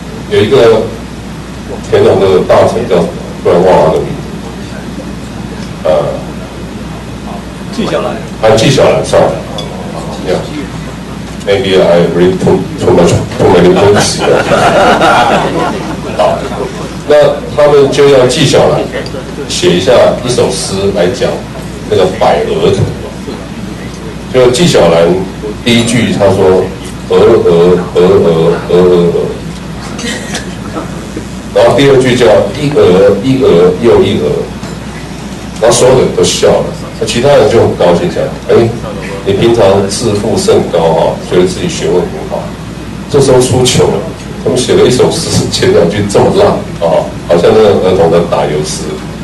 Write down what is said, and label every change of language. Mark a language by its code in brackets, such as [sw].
[zh] 有一个田龙的大臣叫，突然忘了他的名字。纪晓岚。纪晓岚 ， [en] sorry. Yeah. Maybe I read too many books. [zh] 好，那他们就要纪晓岚写一首诗来讲那个百鹅图。就纪晓岚第一句他说鹅，然后第二句叫一鹅又一鹅，然后所有人都笑了，那其他人就很高兴讲，你平常自负甚高觉得自己学问很好，这时候出糗了，他们写了一首诗，前2句这么烂好像那个儿童的打油诗。